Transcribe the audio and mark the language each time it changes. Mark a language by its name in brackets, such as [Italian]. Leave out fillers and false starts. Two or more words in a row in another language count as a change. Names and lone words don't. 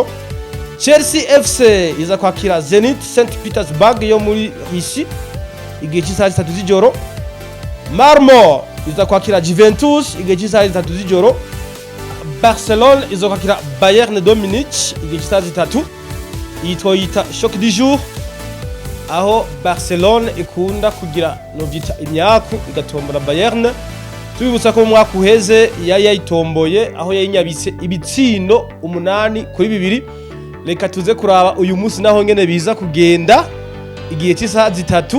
[Rundi] Chelsea FC iza kwakira Zenit St Petersburg yo muri Russia igihe cy'isaha 3 z'ijoro. Marmo iza kwakira Juventus igihe cy'isaha 3 z'ijoro. Barcelone iza kwakira Bayern de Munich igihe cy'isaha 3. Yitwa [French] choc du jour, [Rundi] aho Barcelone ikunda kugira novita imyaku igatombora Bayern. Tubibutsa ko mu mwaka uheze yayitomboye aho yayinyabise ibitsindo 8-2. Reka tuze kuraba uyu munsi naho ngene biza kugenda igihe cy'isaha 3.